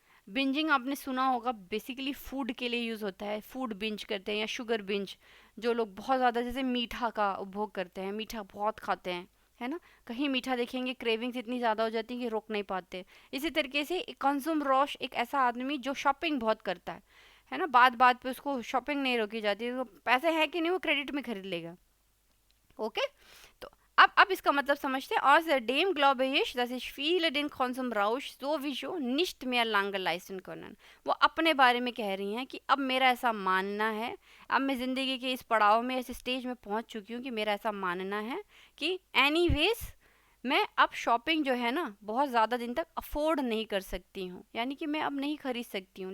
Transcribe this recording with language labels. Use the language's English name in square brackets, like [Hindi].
[Hindi] Bingeing आपने सुना होगा, बेसिकली फूड के लिए यूज़ होता है, फूड बिंज करते हैं या शुगर बिंज, जो लोग बहुत ज़्यादा जैसे मीठा का उपभोग करते हैं, मीठा बहुत खाते हैं, है ना। कहीं मीठा देखेंगे क्रेविंग्स इतनी ज़्यादा हो जाती है कि रोक नहीं पाते। इसी तरीके से कंज्यूम रॉश एक ऐसा आदमी जो शॉपिंग बहुत करता है ना, बात बात पे उसको शॉपिंग नहीं रोकी जाती, तो पैसे हैं कि नहीं वो क्रेडिट में खरीद लेगा। ओके, तो अब इसका मतलब समझते हैं। [German] Außerdem glaube ich, dass ich viele den Konsumrausch sowieso nicht mehr lange leisten können। [Hindi] वो अपने बारे में कह रही हैं कि अब मेरा ऐसा मानना है, अब मैं ज़िंदगी के इस पड़ाव में, इस स्टेज में पहुंच चुकी हूँ कि मेरा ऐसा मानना है कि एनीवेज मैं अब शॉपिंग जो है ना बहुत ज़्यादा दिन तक अफोर्ड नहीं कर सकती हूँ, यानी कि मैं अब नहीं खरीद सकती हूँ।